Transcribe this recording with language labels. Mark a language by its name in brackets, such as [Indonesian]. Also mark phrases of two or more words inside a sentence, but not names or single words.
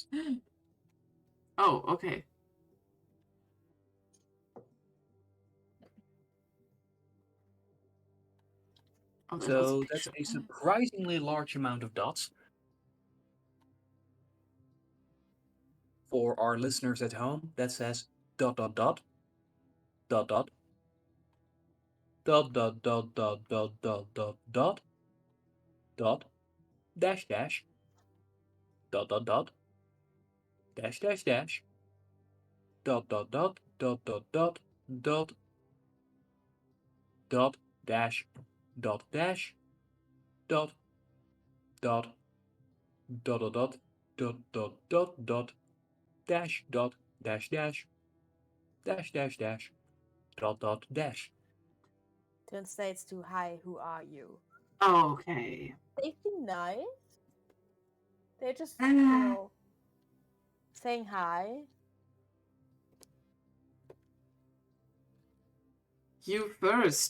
[English] Oh, okay. Oh, So that's a surprisingly large amount of dots. For our listeners at home, that says dot dot dot dot dot dot dot dot dot dot dot dot dot dot dash dash dot dot dot dash dash dash dot dot dot dot dot dot dot dot dash dot dash dot dot dot dot dot dot dot dot dot dash dot dash dash dash dash dash dot dot dash. Translates to hi, who are you? Okay. They seem nice. They're just, Ah. saying hi. You first.